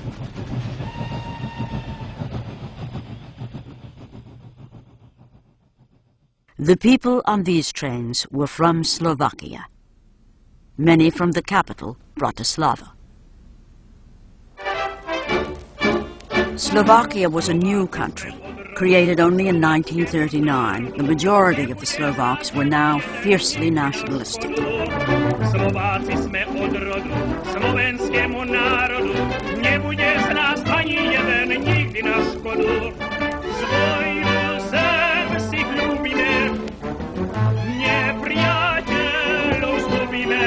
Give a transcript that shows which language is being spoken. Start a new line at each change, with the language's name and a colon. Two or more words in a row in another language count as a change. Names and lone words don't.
English: The people on these trains were from Slovakia, many from the capital, Bratislava. Slovakia was a new country. Created only in 1939, the majority of the Slovaks were now fiercely nationalistic.
Slovak: Slováci jsme od rodu, slovenskému národu, nebude z nás ani jeden nikdy na škodu. Svoju zem si ľúbime, nepriateľov zlúbime.